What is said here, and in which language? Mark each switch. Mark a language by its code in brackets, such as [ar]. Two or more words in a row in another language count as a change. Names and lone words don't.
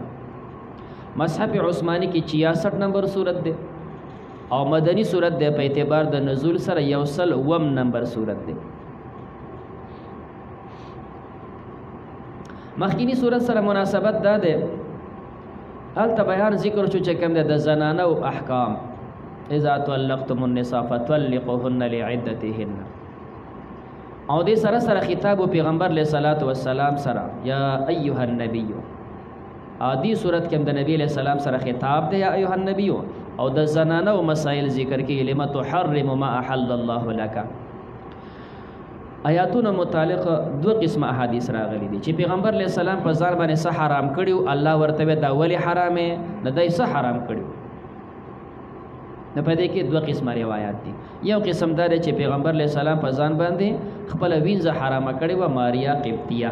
[ps] مصحف عثماني کې 66 نمبر سورت ده او مدنی سورت ده په اعتبار د نزول سره 101 نمبر سورت ده. مخکینی سورت سره مناسبت ده هلته بیان ذکر شو چې کوم د زنانه او احکام [ar] اذا طلقتم النساء فطلقوهن لعدتهن [ps] او دې سره سره خطاب پیغمبر [ar] علیہ الصلوۃ والسلام [ps] سره [ar] یا ایها النبی [ps] ادي صورت کې د نبی [ar] علیہ السلام [ps] سره خطاب دی [ar] یا ایها النبی [ps] او د زنانه او مسائل ذکر کې [ar] لما تحرم ما احل الله لك. [ps] آیاتونو متعلق دو قسم احادیث راغلي دي چې پیغمبر [ar] علیہ السلام [ps] په ځان باندې څه حرام کړیو الله ورته دا ولی حرامه نه دای څه حرام کړیو نه پدې کې دوه قسمه روایت دي. یو قسم دا چې پیغمبر [ar] علیہ السلام [ps] په ځان باندې خپل وینځه حرامه کړې و ماریا قبطیه.